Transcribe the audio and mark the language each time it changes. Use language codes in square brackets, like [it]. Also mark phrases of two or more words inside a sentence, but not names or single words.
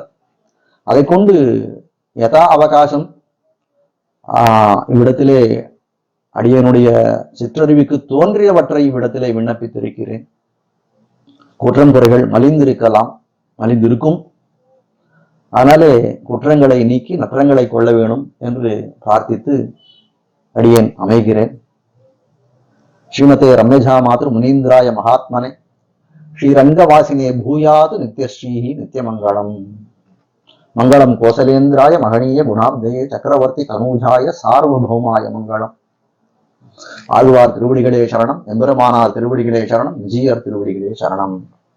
[ta] அதை கொண்டு யதா அவகாசம் இவ்விடத்திலே அடியனுடைய சிற்றறிவுக்கு தோன்றியவற்றை இவ்விடத்திலே விண்ணப்பித்திருக்கிறேன். குற்றம் குறைகள் மலிந்திருக்கும். அதனாலே குற்றங்களை நீக்கி நற்றங்களை கொள்ள வேணும் என்று பிரார்த்தித்து அடியேன் அமைகிறேன். [sa] श्रीमते रम्यजा मातृ मुनीन्द्राय महात्मने श्रीरङ्गवासिने भूयात् नित्यश्रीः नित्यमङ्गलम्. मङ्गलं कोसलेन्द्राय महनीय गुणाब्धये चक्रवर्ति तनूजाय सार्वभौमाय मङ्गलम्. [ta] ஆழ்வார் திருவடிகளே சரணம், எம்பெருமானார் திருவடிகளே சரணம், விஜயர் திருவடிகளே சரணம்.